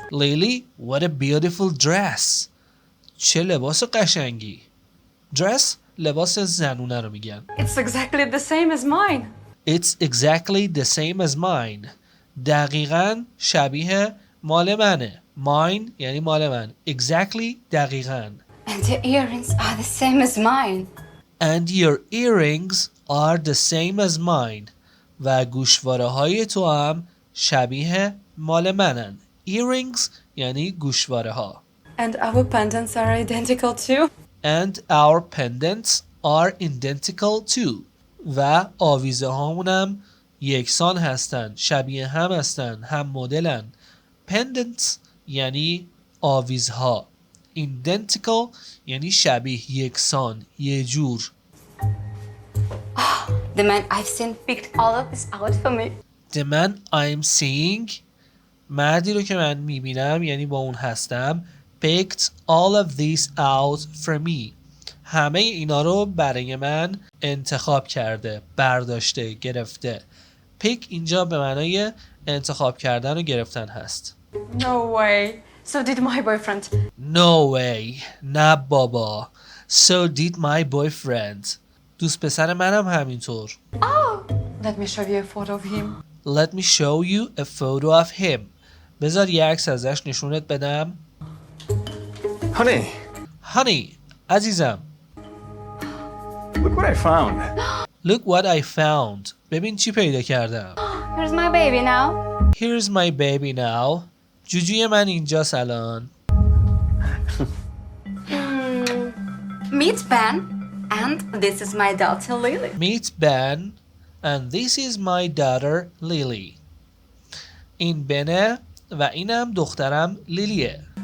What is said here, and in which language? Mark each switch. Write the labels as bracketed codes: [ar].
[en] Lily, what a beautiful dress. [fa] چه لباس قشنگی. Dress لباس زنونه رو میگن. [en] It's exactly the same as mine. It's exactly the same as mine. [fa] دقیقاً شبیه مال منه. Mine یعنی مال من. Exactly دقیقاً. [en] And the earrings are the same as mine. And your earrings are the same as mine. [fa] و گوشواره های تو هم شبیه مال منن. Earrings یعنی گوشواره ها. [en] And our pendants are identical too. And our pendants are identical too. [fa] و آویزه هامونم یکسان هستن، شبیه هم هستن، هم مدلن. Pendants یعنی آویزها. Identical یعنی شبیه، یکسان، یه جور. [en] The man I've seen picked all of this out for me. The man I'm seeing [fa] مردی رو که من میبینم یعنی با اون هستم [en] picked all of these out for me. [fa] همه اینا رو برای من انتخاب کرده، برداشته، گرفته. pick اینجا به معنای انتخاب کردن و گرفتن هست. [en] No way. So did my boyfriend. No way. [fa] نه بابا. [en] So did my boyfriend. [fa] دوست پسر منم همینطور. [en] Let me show you a photo of him. Let me show you a photo of him. [fa] بذار یه عکس ازش نشونت بدم. Honey, عزیزم. [en] Look what I found. Look what I found. [fa] ببین چی پیدا کردم. [en] Here's my baby now. Here's my baby now. [fa] جوجوی من اینجاست الان. [en] Meet Ben. And this is my daughter Lily. Meet Ben. And this is my daughter Lily. [fa] این بنه و اینم دخترم لیلیه.